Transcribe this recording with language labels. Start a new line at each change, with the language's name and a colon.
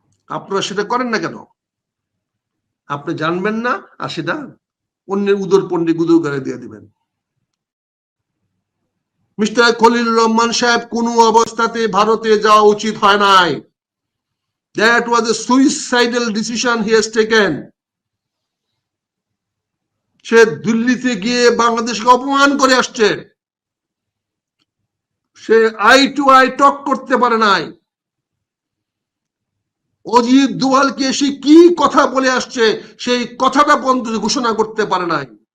Bangla: আপনারা সেটা করেন না কেন? আপনি জানবেন না আর সেটা অন্যের উদর পন্ডি গুদর গাড়ি দিয়ে দিবেন। মিস্টার খলিলুর রহমান সাহেব কোনো অবস্থাতে ভারতে যাওয়া উচিত হয় নাই।
English: That was a suicidal decision he has taken.
Bangla: সে দিল্লিতে গিয়ে বাংলাদেশকে অপমান করে আসছে, say
English: eye to eye talk
Bangla: করতে পারে নাই। অজিত দোভালকে এসে কি কথা বলে আসছে সেই কথাটা পর্যন্ত ঘোষণা করতে পারে নাই।